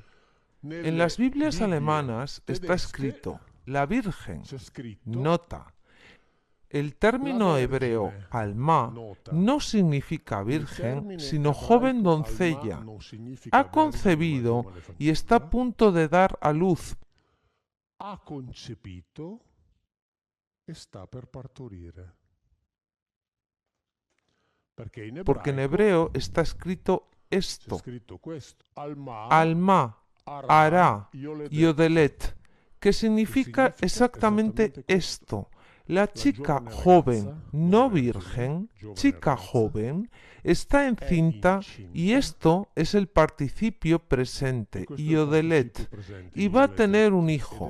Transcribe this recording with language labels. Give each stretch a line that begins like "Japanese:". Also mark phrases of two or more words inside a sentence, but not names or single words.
Spanish: En las Biblias alemanas está escrito la Virgen, nota. El término hebreo alma no significa virgen, sino joven doncella. Ha concebido y está a punto de dar a luz.
Italian: Ha concepito e sta per partorire.
Spanish: Porque en hebreo está escrito esto:
Hebrew: Alma, Ara, Yodelet,
Spanish: que significa exactamente esto. La chica joven, no virgen, chica joven, está encinta y esto es el participio presente, Yodelet, y va a tener un hijo.